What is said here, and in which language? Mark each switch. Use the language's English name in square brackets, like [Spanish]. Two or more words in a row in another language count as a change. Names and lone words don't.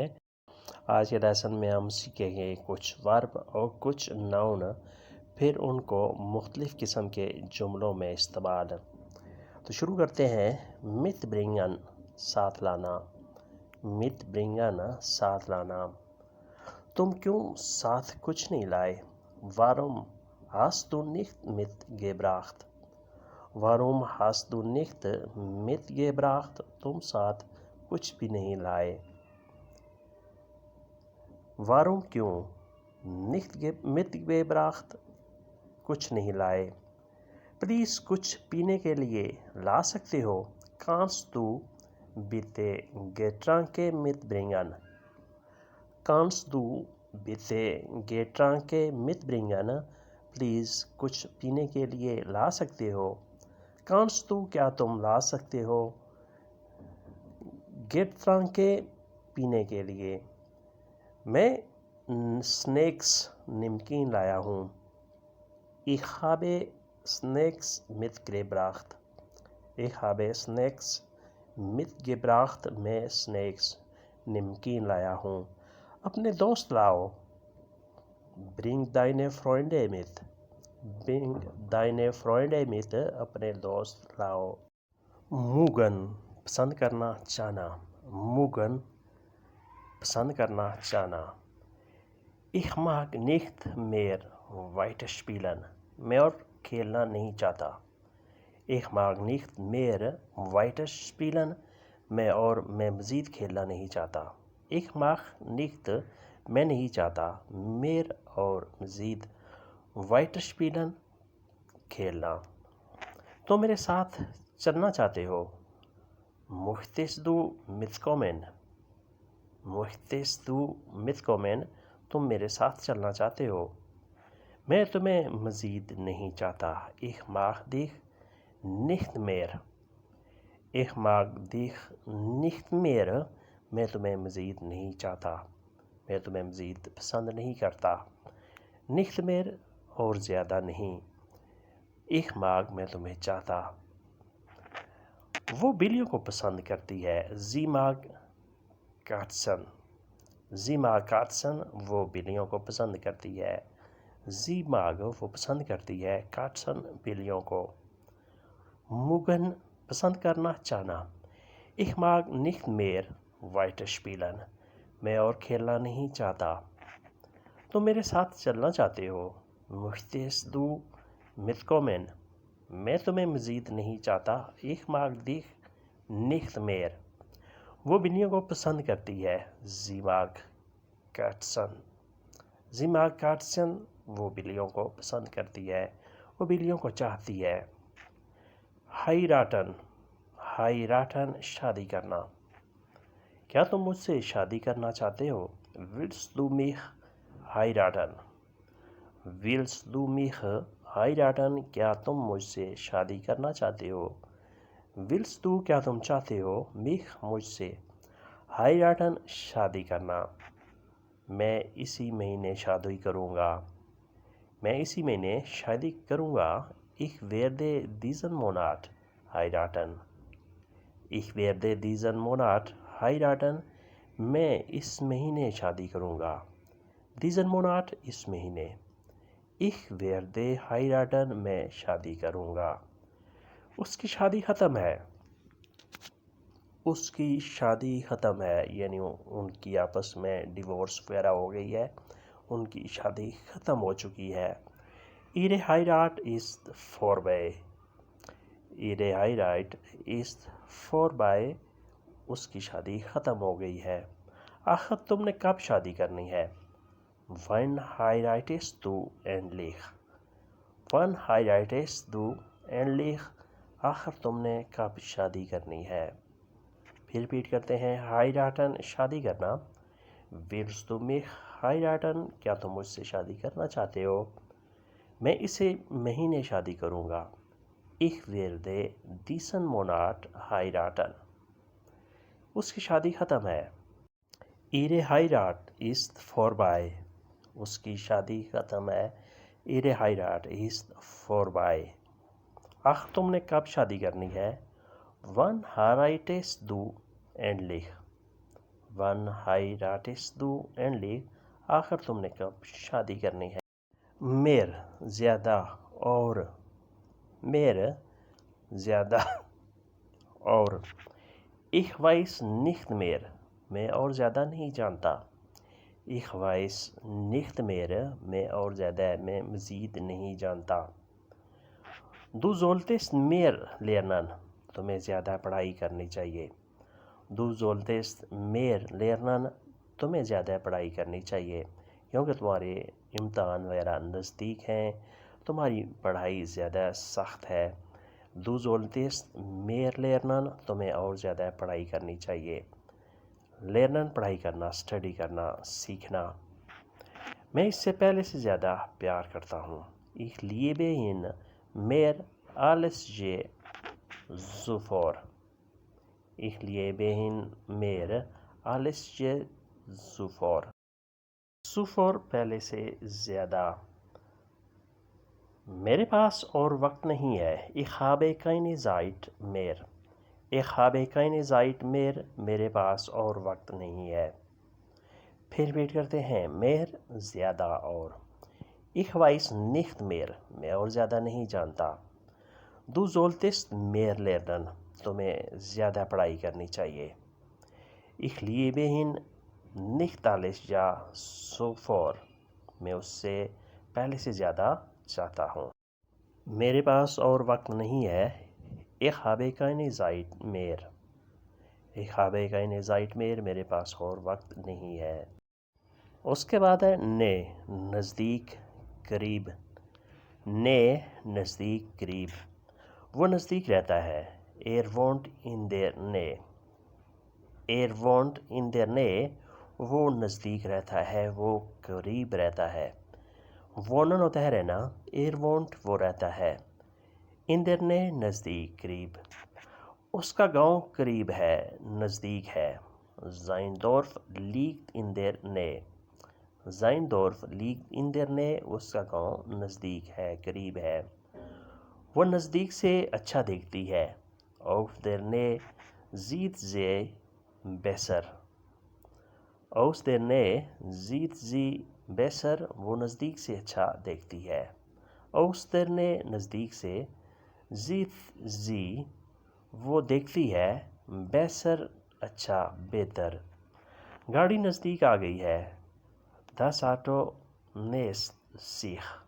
[Urdu] آج کے لیسن میں ہم سیکھیں گے کچھ ورب اور کچھ ناؤن، پھر ان کو مختلف قسم کے جملوں میں استعمال. تو شروع کرتے ہیں. [German] mit bringen, [Urdu] ساتھ لانا. [German] mit bringen, [Urdu] ساتھ لانا. تم کیوں ساتھ کچھ نہیں لائے? [German] वारुम hast du nicht mitgebracht? वारुम hast du nicht mitgebracht? [Urdu] تم ساتھ کچھ بھی نہیں لائے۔ واروم کیوں [German] nicht mitgebracht? [Urdu] کچھ نہیں لائے. پلیز کچھ پینے کے لیے لا سکتے ہو? [German] Kannst du bitte Getränke mitbringen? Kannst du bitte Getränke mitbringen? [Urdu] پلیز کچھ پینے کے لیے لا سکتے ہو? [German] Kannst du [Urdu] کیا تم لا سکتے ہو? Getränke پینے کے لیے. میں سنیکس نمکین لایا ہوں. [German] Ich habe Snacks mitgebracht. Ich habe Snacks mitgebracht. [Urdu] میں سنیکس نمکین لایا ہوں. اپنے دوست لاؤ. [German] Bring deine Freunde mit. Bring deine Freunde mit. [Urdu] اپنے دوست لاؤ۔ موگن، پسند کرنا، چاہنا. موگن، پسند کرنا، چاہنا. [German] Ich mag nicht mehr weiter spielen. [Urdu] میں اور کھیلنا نہیں چاہتا. [German] Ich mag nicht mehr weiter spielen. [Urdu] میں مزید کھیلنا نہیں چاہتا. [German] Ich mag nicht, [Urdu] میں نہیں چاہتا, mehr اور مزید, [German] weiter spielen, [Urdu] खेलना। تو میرے ساتھ چلنا چاہتے ہو? [German] Möchtest du mitkommen? Möchtest du mitkommen? [Urdu] تم میرے ساتھ چلنا چاہتے ہو؟ میں تمہیں مزید نہیں چاہتا. [German] Ich mag dich nicht mehr. Ich mag dich nicht mehr. [Urdu] میں تمہیں مزید نہیں چاہتا۔ میں تمہیں مزید پسند نہیں کرتا. [German] nicht mehr [Urdu] اور زیادہ نہیں. [German] Ich mag [Urdu] میں تمہیں چاہتا. وہ بلیوں کو پسند کرتی ہے. [German] Sie mag Katzen. Sie mag Katzen. [Urdu] وہ بلیوں کو پسند کرتی ہے. [German] Sie mag [Urdu] وہ پسند کرتی ہے. Katzen بلیوں کو. مگن، پسند کرنا، چاہنا. [German] Ich mag nicht mehr weiter spielen. [Urdu] میں اور کھیلنا نہیں چاہتا. تم میرے ساتھ چلنا چاہتے ہو? [German] Möchtest du mitkommen? [Urdu] میں تمہیں مزید نہیں چاہتا. [German] Ich mag dich nicht mehr. [Urdu] وہ بلیوں کو پسند کرتی ہے. [German] Sie mag Katzen. Sie mag Katzen. [Urdu] وہ بلیوں کو پسند کرتی ہے۔ وہ بلیوں کو چاہتی ہے. [German] heiraten. heiraten, [Urdu] شادی کرنا. کیا تم مجھ سے شادی کرنا چاہتے ہو? [German] Willst du mich heiraten? Willst du mich heiraten? [Urdu] کیا تم مجھ سے شادی کرنا چاہتے ہو? [German] Willst du [Urdu] کیا تم چاہتے ہو? mich मुझसे। heiraten, شادی کرنا. میں اسی مہینے شادی کروں گا. میں اسی مہینے شادی کروں گا. [German] Ich werde diesen Monat heiraten. Ich werde diesen Monat heiraten. [Urdu] میں اس مہینے شادی کروں گا. [German] diesen Monat, [Urdu] اس مہینے. [German] Ich werde heiraten. [Urdu] میں شادی کروں گا۔ اس کی شادی ختم ہے. اس کی شادی ختم ہے، یعنی ان کی آپس میں ڈیوورس وغیرہ ہو گئی ہے، ان کی شادی ختم ہو چکی ہے. [German] Ihre Heirat ist vorbei. Ihre Heirat ist vorbei. [Urdu] اس کی شادی ختم ہو گئی ہے. آخر تم نے کب شادی کرنی ہے? [German] Wann heiratest du endlich? Wann heiratest du endlich? [Urdu] آخر تم نے کب شادی کرنی ہے? پھر ریپیٹ کرتے ہیں. heiraten, شادی کرنا. [German] Willst du mich heiraten? [Urdu] کیا تم مجھ سے شادی کرنا چاہتے ہو؟ میں اسے مہینے شادی کروں گا. [German] Ich werde diesen Monat heiraten. [Urdu] اس کی شادی ختم ہے. [German] Ihre Heirat ist vorbei. [Urdu] اس کی شادی ختم ہے. [German] Ihre Heirat ist vorbei. [Urdu] آخر تم نے کب شادی کرنی ہے? [German] Wann heiratest du endlich? Wann heiratest du endlich? [Urdu] آخر تم نے کب شادی کرنی ہے؟ mehr زیادہ اور mehr زیادہ اور [German] ich weiß nicht mehr [Urdu] میں اور زیادہ نہیں جانتا [German] ich weiß nicht mehr [Urdu] میں اور زیادہ میں مزید نہیں جانتا [German] du solltest mehr lernen [Urdu] تمہیں زیادہ پڑھائی کرنی چاہیے [German] du solltest mehr lernen [Urdu] تمہیں زیادہ پڑھائی کرنی چاہیے کیونکہ تمہارے امتحان وغیرہ نزدیک ہیں تمہاری پڑھائی زیادہ سخت ہے du [German] solltest mehr lernen [Urdu] تمہیں اور زیادہ پڑھائی کرنی چاہیے lernen پڑھائی کرنا اسٹڈی کرنا سیکھنا میں اس سے پہلے سے زیادہ پیار کرتا ہوں [German] ich liebe ihn mehr als je zuvor ich liebe ihn mehr als je zuvor [Urdu] zuvor پہلے سے زیادہ میرے پاس اور وقت نہیں ہے [German] ich habe keine Zeit mehr ich habe keine Zeit mehr [Urdu] میرے پاس اور وقت نہیں ہے پھر ریپیٹ کرتے ہیں mehr زیادہ اور [German] ich weiß nicht mehr [Urdu] میں اور زیادہ نہیں جانتا [German] du solltest mehr lernen [Urdu] تمہیں زیادہ پڑھائی کرنی چاہیے [German] ich liebe ihn nicht alles ja zuvor [Urdu] میں اس سے پہلے سے زیادہ چاہتا ہوں میرے پاس اور وقت نہیں ہے [German] ich habe keine Zeit mehr ich habe keine Zeit mehr [Urdu] میرے پاس اور وقت نہیں ہے اس کے بعد ہے نے نزدیک قریب نے نزدیک قریب وہ نزدیک رہتا ہے [German] wohnt in der Nähe wohnt in der Nähe [Urdu] وہ نزدیک رہتا ہے وہ قریب رہتا ہے wohnen ہوتا ہے رہنا wohnt وہ رہتا ہے [German] in der Nähe [Urdu] نزدیک قریب اس کا گاؤں قریب ہے نزدیک ہے [German] sein Dorf liegt in der Nähe sein Dorf liegt in der Nähe [Urdu] اس کا گاؤں نزدیک ہے قریب ہے وہ نزدیک سے اچھا دیکھتی ہے [German] aus der Nähe sieht sie besser aus der Nähe sieht sie besser [Urdu] وہ نزدیک سے اچھا دیکھتی ہے [German] aus der Nähe [Urdu] نزدیک سے [German] sieht sie [Urdu] وہ دیکھتی ہے besser اچھا بہتر گاڑی نزدیک آ گئی ہے [German] das Auto nähert sich